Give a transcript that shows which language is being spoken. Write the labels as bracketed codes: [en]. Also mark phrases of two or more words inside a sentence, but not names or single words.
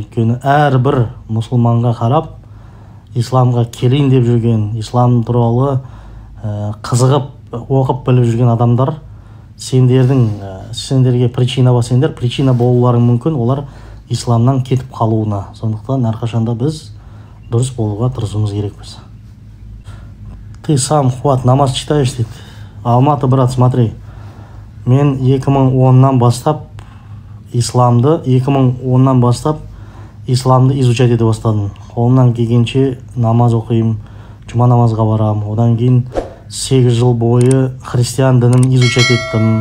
[kk] Өйткені әрбір мұсылманға қарап, исламға келейін деп жүрген, ислам туралы қызығып, оқып біліп жүрген адамдар, сендерге причина бар, сендер причина болуларың мүмкін, олар исламнан кетіп қалуына. Сондықтан әрқашанда біз дұрыс болуға тырысуымыз керекпіз. [ru] Ты сам, хват, намаз читаешь, [kk] дейді. [ru] Алматы, брат, смотри. [kk] Мен 2010-нан бастап исламды изучать ете бастадым. Қолымнан келгенше намаз оқимын, жұма намазға барам. Одан кейін 8 жыл бойы христиан дінін изучать еттім.